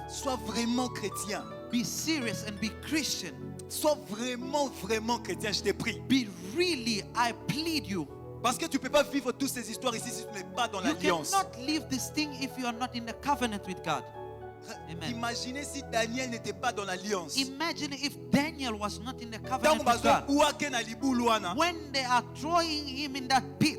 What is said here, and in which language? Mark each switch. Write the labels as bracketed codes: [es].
[fr] Sois vraiment chrétien. [en] Be serious and be Christian. [fr] Sois vraiment, vraiment chrétien, je te prie. [en] Be really, I plead you. [fr] Parce que tu ne peux pas vivre toutes ces histoires ici si tu n'es pas dans [en] You [fr] l'alliance. [en] cannot live this thing if you are not in the covenant with God. Amen. [fr] Imaginez si Daniel n'était pas dans l'alliance. [en] Imagine if Daniel was not in the [fr] Tant [en] covenant with God. [ln] que na libulu wana, [en] When they are throwing him in that pit,